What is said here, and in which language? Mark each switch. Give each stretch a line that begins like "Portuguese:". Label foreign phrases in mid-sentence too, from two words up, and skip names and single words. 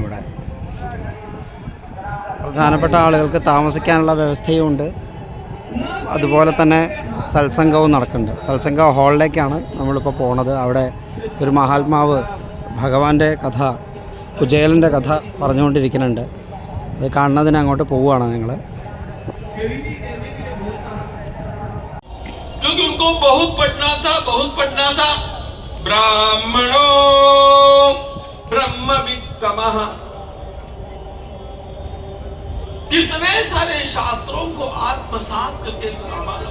Malayalam: ഇവിടെ പ്രധാനപ്പെട്ട ആളുകൾക്ക് താമസിക്കാനുള്ള വ്യവസ്ഥയുമുണ്ട്. അതുപോലെ തന്നെ സത്സംഗവും നടക്കുന്നുണ്ട്. സത്സംഗ ഹാളിലേക്കാണ് നമ്മളിപ്പോൾ പോണത്. അവിടെ ഒരു മഹാത്മാവ് ഭഗവാന്റെ കഥ, കുചേലൻ്റെ കഥ പറഞ്ഞുകൊണ്ടിരിക്കുന്നുണ്ട്. അത് കാണുന്നതിന് അങ്ങോട്ട് പോവുകയാണ് ഞങ്ങൾ.
Hindi: क्योंकि उनको बहुत पढ़ना था।
Sanskrit: ब्राह्मणो ब्रह्मवित्तमः,
Hindi: कितने सारे शास्त्रों को आत्मसात करके संभालो।